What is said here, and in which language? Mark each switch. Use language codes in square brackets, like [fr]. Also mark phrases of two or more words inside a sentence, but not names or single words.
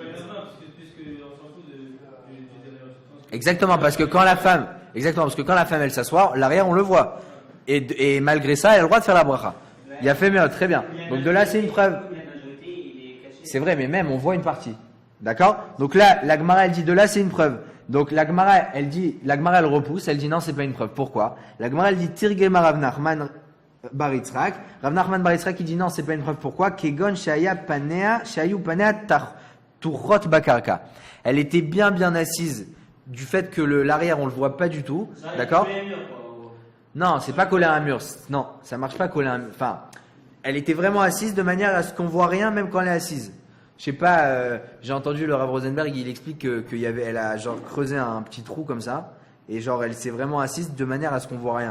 [fr] Exactement, parce que quand la femme elle s'assoit, l'arrière on le voit. Et malgré ça, elle a le droit de faire la bracha. Il a fait mieux, très bien. Donc de là, c'est une preuve. C'est vrai, mais même on voit une partie. D'accord? Donc là, la Gemara elle dit de là, c'est une preuve. Donc la Gemara elle repousse, elle dit non, c'est pas une preuve. Pourquoi? La Gemara elle dit Tirgema Rav Nachman Bar Yitzhak. Rav Nachman Bar Yitzhak il dit non, c'est pas une preuve. Pourquoi? [he] כגון שהיו פניה טוחות בקרקע. [fr] Elle était bien assise. Du fait que l'arrière on le voit pas du tout, d'accord? Non, c'est pas collé à un mur. Non, ça marche pas collé à un mur. Enfin, elle était vraiment assise de manière à ce qu'on voit rien même quand elle est assise. Je sais pas, j'ai entendu le Rav Rosenberg, il explique elle a genre creusé un petit trou comme ça et genre elle s'est vraiment assise de manière à ce qu'on voit rien.